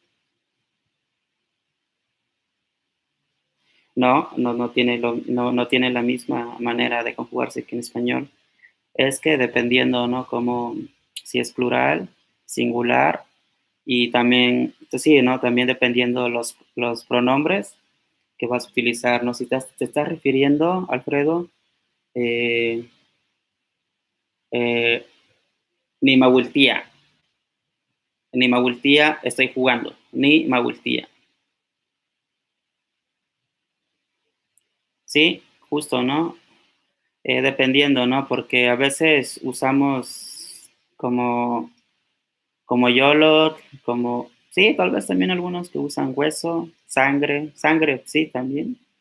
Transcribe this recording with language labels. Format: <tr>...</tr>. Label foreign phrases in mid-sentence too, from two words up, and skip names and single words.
<es>No, no tiene no tiene la misma manera de conjugarse que en español. Es que dependiendo, ¿no? Como si es plural, singular, y también, pues sí, ¿no? También dependiendo los pronombres que vas a utilizar, ¿no? Si te estás refiriendo, Alfredo,</es> <nah>eh, eh, ni mawultía, ni mawultía</nah> <es>estoy jugando,</es> <nah>ni mawultía.</nah> <es>Sí, justo, ¿no? Dependiendo, ¿no? Porque a veces usamos como YOLO, como, sí, tal vez también algunos que usan hueso, sangre, sí, también.</es>